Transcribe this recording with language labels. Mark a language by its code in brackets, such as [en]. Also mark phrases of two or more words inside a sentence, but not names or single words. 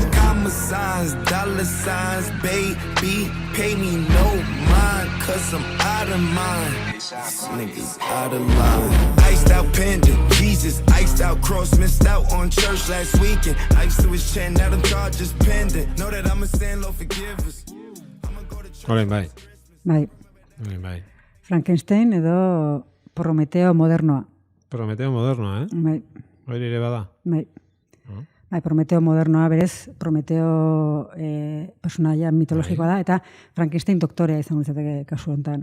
[en] Comma signs, dollar signs, baby, pay me no mind, cause I'm out of mind. This nigga's out of line. Iced out pendant, Jesus, iced out cross, missed out on church last weekend. Iced to his chin, now them charges pending. Know that I'm a sin, Lord forgive us. [eu] Orain bai. Bai, Orain bai. Frankenstein edo Prometeo modernoa. Prometeo modernoa, Bai, Hori ere bada. bai. Bai, Prometeo modernoa berez, Prometeo personaia mitologikoa da, eta Frankenstein doktorea izango litzateke kasu honetan.